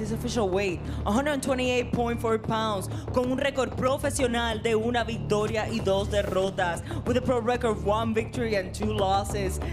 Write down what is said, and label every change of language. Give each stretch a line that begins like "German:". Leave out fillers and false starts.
English: His official weight, 128.4 pounds.
Spanish: Con un récord profesional de una victoria y 2 derrotas.
English: With a pro record of 1 victory and 2 losses.